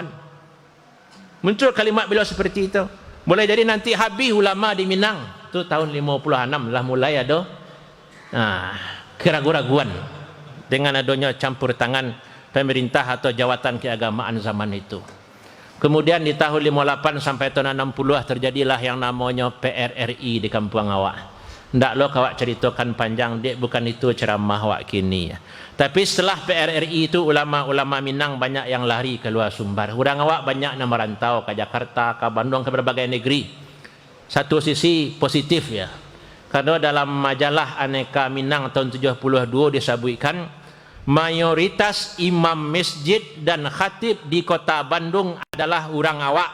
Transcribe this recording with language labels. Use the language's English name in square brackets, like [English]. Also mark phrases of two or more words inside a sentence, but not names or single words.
[Indonesian] Muncul kalimat beliau seperti itu. Boleh jadi nanti habis ulama di Minang. Tu tahun 56 lah mulai ada keraguan-raguan dengan adanya campur tangan pemerintah atau jawatan keagamaan zaman itu. Kemudian di tahun 58 sampai tahun 60 terjadilah yang namanya PRRI di kampung awak. [Minangkabau] Ndak lo kawak ceritakan panjang, dek bukan itu ceramah awak kini ya. [Indonesian] Tapi setelah PRRI itu ulama-ulama Minang banyak yang lari keluar Sumbar. Orang awak banyak yang merantau ke Jakarta, ke Bandung, ke berbagai negeri. Satu sisi positif ya. Karena dalam majalah Aneka Minang tahun 72 disebutkan mayoritas imam masjid dan khatib di kota Bandung adalah orang awak.